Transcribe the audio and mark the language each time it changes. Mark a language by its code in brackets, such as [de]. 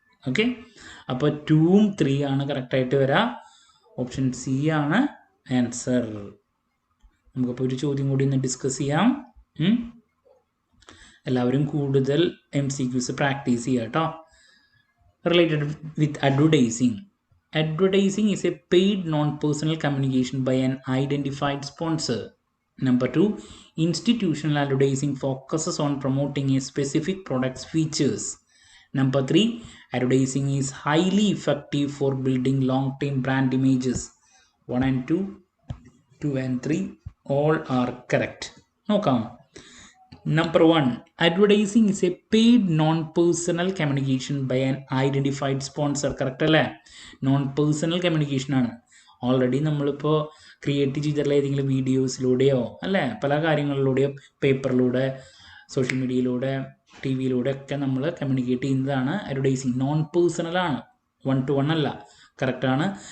[ml] Okay, അപ്പോൾ 2ഉം 3 ആണ് കറക്റ്റായിട്ട് വരാം. ഓപ്ഷൻ സി ആണ് ആൻസർ. നമുക്കപ്പോൾ ഒരു ചോദ്യം കൂടി ഒന്ന് ഡിസ്കസ് ചെയ്യാം. എല്ലാവരും കൂടുതൽ MCQs പ്രാക്ടീസ് ചെയ്യുക കേട്ടോ. [en] Related with advertising. Advertising is a paid non-personal communication by an identified sponsor. Number 2, institutional advertising focuses on promoting a specific product's features. Number 3, advertising is highly effective for building long-term brand images. 1 and 2, 2 and 3 all are correct. [ml] നോക്കാം. [en] Number 1, advertising is a paid non-personal communication by an identified sponsor. [ml] Correct അല്ലേ? Non personal communication ആണ്. Already നമ്മളിപ്പോൾ create ചെയ്തിട്ടുള്ള ഏതെങ്കിലും വീഡിയോസിലൂടെയോ അല്ലേ പല കാര്യങ്ങളിലൂടെയോ, പേപ്പറിലൂടെ, social മീഡിയയിലൂടെ, TV ഒക്കെ നമ്മൾ കമ്മ്യൂണിക്കേറ്റ് ചെയ്യുന്നതാണ് അഡ്വർടൈസിങ്. നോൺ പേഴ്സണലാണ്, 1-to-1 അല്ല. കറക്റ്റാണ്.